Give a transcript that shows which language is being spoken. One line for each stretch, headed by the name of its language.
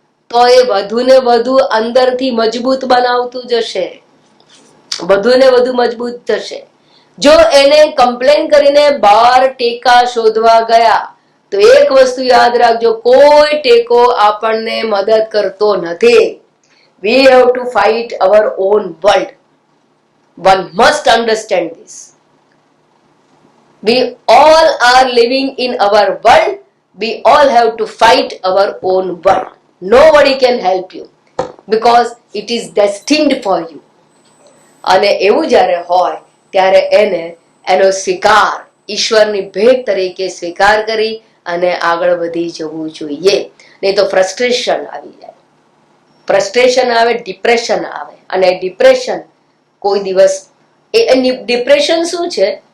Gujarati: તો એ વધુ ને વધુ અંદરથી મજબૂત બનાવતું જશે, વધુ ને વધુ મજબૂત થશે. જો એને કમ્પ્લેન કરીને બહાર ટેકા શોધવા ગયા તો એક વસ્તુ યાદ રાખજો, કોઈ ટેકો આપણને મદદ કરતો નથી.
English: We have to fight our own world. One must understand this. We all are living in our world. We all have to fight our own world. Nobody can help you because it is destined for you.
Gujarati: અને એવું જ્યારે હોય ત્યારે એનો સ્વીકાર ઈશ્વરની ભેટ તરીકે સ્વીકાર કરી અને આગળ વધી જવું જોઈએ. નહીં તો ફ્રસ્ટ્રેશન આવી જાય, ફ્રસ્ટ્રેશન આવે, ડિપ્રેશન આવે. અને ડિપ્રેશન કોઈ દિવસ ડિપ્રેશન શું છે?